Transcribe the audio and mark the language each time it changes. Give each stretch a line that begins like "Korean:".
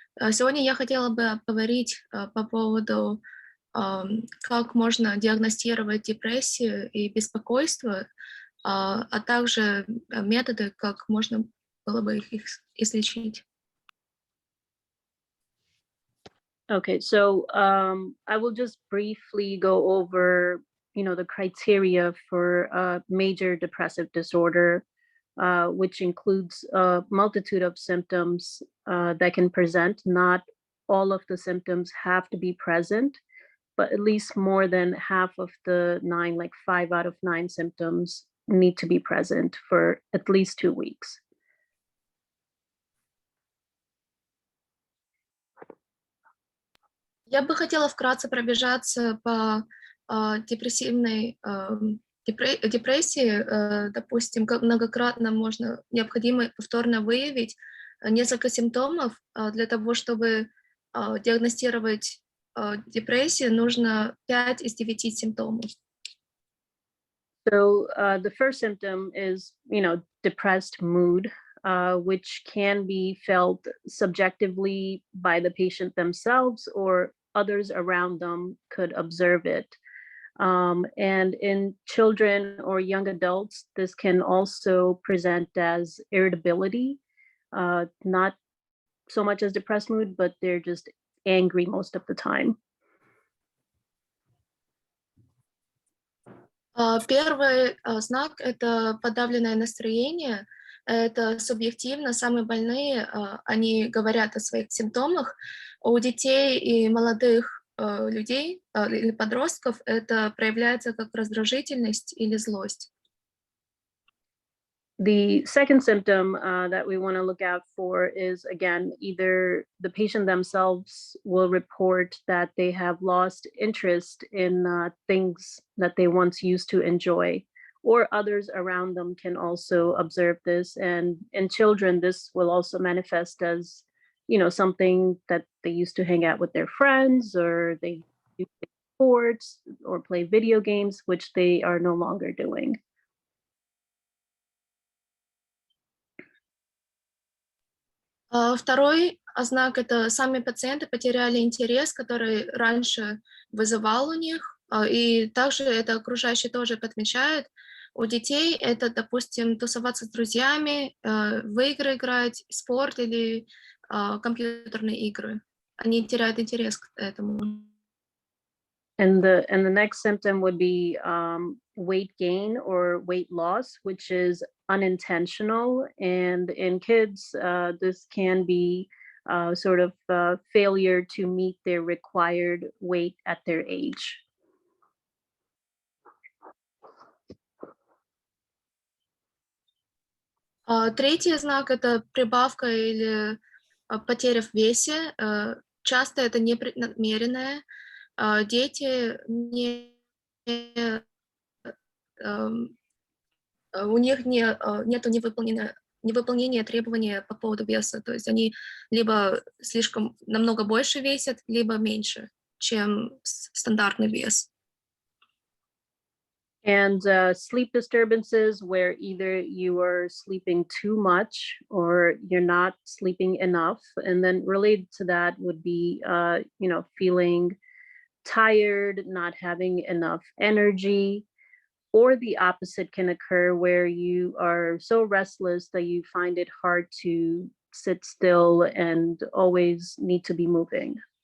Russian: Сегодня я хотела бы поговорить по поводу, как можно диагностировать депрессию и беспокойство, а также методы, как можно было бы их излечить.
English: Okay, so I will just briefly go over, the criteria for a major depressive disorder, which includes a multitude of symptoms that can present. Not all of the symptoms have to be present, but at least more than half of the 9, like 5 out of 9 symptoms need to be present for at least 2 weeks.
Russian: Я бы хотела вкратце пробежаться по депрессивной депрессии. Допустим, как многократно необходимо повторно выявить несколько симптомов. Для того, чтобы диагностировать депрессию, нужно 5 из 9 симптомов.
English: So the first symptom is, depressed mood, which can be felt subjectively by the patient themselves or others around them could observe it. And in children or young adults, this can also present as irritability, not so much as depressed mood, but they're just angry most of the time.
Russian: Первый знак — это подавленное настроение. Это субъективно. Самые больные, они говорят о своих симптомах. У детей и молодых людей или подростков это проявляется как раздражительность или злость.
English: The second symptom that we want to look out for is, again, either the patient themselves will report that they have lost interest in things that they once used to enjoy, or others around them can also observe this. And in children, this will also manifest as, something that they used to hang out with their friends, or they do sports or play video games, which they are no longer doing.
Russian: Второй знак — это сами пациенты потеряли интерес, который раньше вызывал у них, и также это окружающие тоже подмечают. У детей это, допустим, тусоваться с друзьями, в игры играть, спорт или компьютерные игры. Они теряют интерес к этому.
English: And the next symptom would be weight gain or weight loss, which is unintentional. And in kids, this can be sort of failure to meet their required weight at their age.
Russian: Третий знак — это прибавка или потеря в весе. Часто это непреднамеренное. Дети у них нету невыполнения требования по поводу веса. То есть они либо слишком намного больше весят, либо меньше, чем стандартный вес.
English: And sleep disturbances, where either you are sleeping too much or you're not sleeping enough. And then related to that would be, feeling tired, not having enough energy, or the opposite can occur where you are so restless that you find it hard to sit still and always need to be moving.